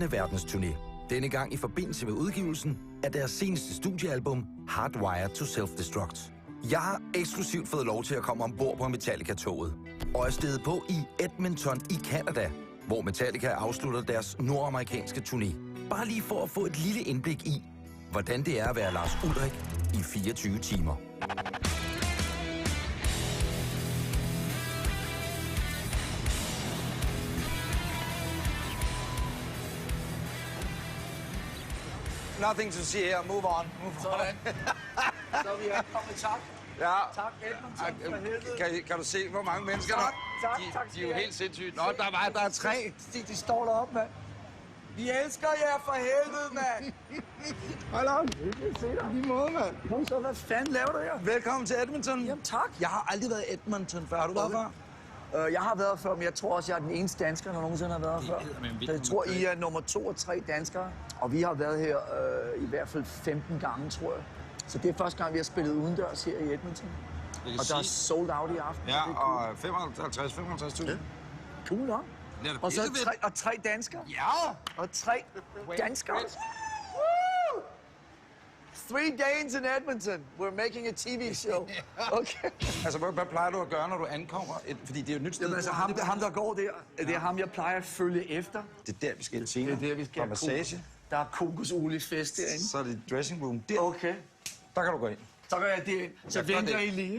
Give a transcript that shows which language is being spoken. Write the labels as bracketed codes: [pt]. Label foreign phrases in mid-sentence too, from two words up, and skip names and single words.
[da] verdensturné. Denne gang i forbindelse med udgivelsen af deres seneste studiealbum, Hardwired to Self-Destruct. Jeg har eksklusivt fået lov til at komme ombord på Metallica-toget, og er steget på i Edmonton i Canada, hvor Metallica afslutter deres nordamerikanske turné. Bare lige for at få et lille indblik i, hvordan det er at være Lars Ulrich i 24 timer. [en] Nothing to see here. Move on. [da] Sådan. Så er vi kommet. Tak. Ja. Tak, Edmonton, for helvede. Kan du se, hvor mange mennesker Tak, der? tak. De er jo helt sindssygt. Nå, der er 3. De står deroppe, mand. Vi elsker jer for helvede, mand. [en] Hold on. [da] Se dig. Lige måde, mand. Kom så, hvad fanden laver du her? Velkommen til Edmonton. Jamen, tak. Jeg har aldrig været i Edmonton før. Har du været før? Jeg har været før, men jeg tror også, jeg er den eneste dansker, der nogensinde har været før. Jeg tror, I er nummer 2 og 3 danskere. Og vi har været her i hvert fald 15 gange, tror jeg. Så det er første gang, vi har spillet udendørs her i Edmonton. Og der er [en] sold out [da] i aften. Ja, og 55.000. Cool, nok. Og så 3 danskere. Ja! Og 3 danskere. Woo! [en] 3 Danes in Edmonton. We're making a TV show. Okay. [da] Altså, hvad plejer du at gøre, når du ankommer? Fordi det er jo et nyt sted. Jamen, altså, ham der går der, det er ham, jeg plejer at følge efter. Det er der, vi skal senere. Det er der, vi skal have massage. Der er kokosoliefest derinde. Så er det [en] dressing room. [da] Der. Okay. Der kan du gå ind. Så gør jeg det. Så venter I lige.